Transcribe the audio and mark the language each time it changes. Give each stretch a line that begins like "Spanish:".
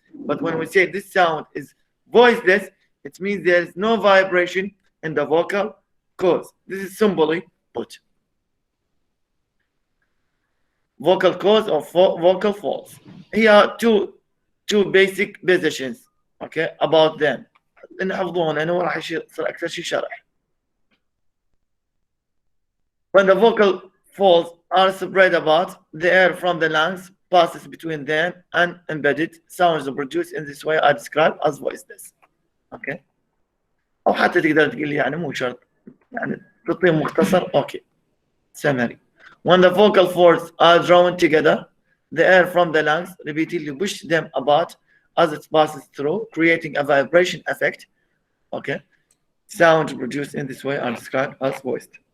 English: But when we say this sound is voiceless, it means there is no vibration in the vocal cords. This is simply put. Vocal cords or vocal folds. Here are two basic positions, okay, about them.
Arabic: نحفظوهم لأنه راح يصير أكثر شيء شرح.
English: When the vocal folds are spread apart, the air from the lungs passes between them and embedded sounds produced in this way are described as voiceless. Okay.
Arabic: أو حتى تقدر تقول لي يعني مو شرط يعني تعطيه مختصر.
English: Okay. Summary. When the vocal folds are drawn together, the air from the lungs repeatedly pushes them apart as it passes through, creating a vibration effect. Okay. Sounds produced in this way are described as voiced.